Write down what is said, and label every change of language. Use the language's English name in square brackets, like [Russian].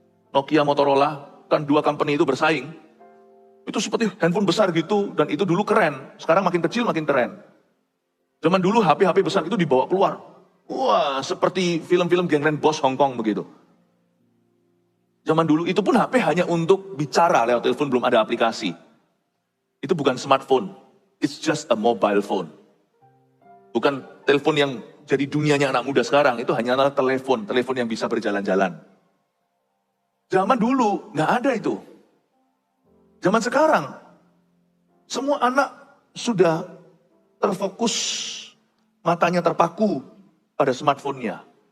[Indonesian] Nokia, Motorola, kan dua company itu bersaing. Itu seperti handphone besar gitu, dan itu dulu keren. Sekarang makin kecil makin keren. Zaman dulu HP besar itu dibawa keluar. Wah, seperti film-film gangren bos Hong Kong begitu. Zaman dulu itu pun HP hanya untuk bicara lewat telepon, belum ada aplikasi. [English] Itu bukan smartphone, it's just a mobile phone. [Indonesian] Bukan telepon yang jadi dunianya anak muda sekarang, itu hanyalah telepon yang bisa berjalan-jalan. Zaman dulu nggak ada itu. Zaman sekarang, semua anak sudah terfokus, matanya terpaku pada smartphone-nya.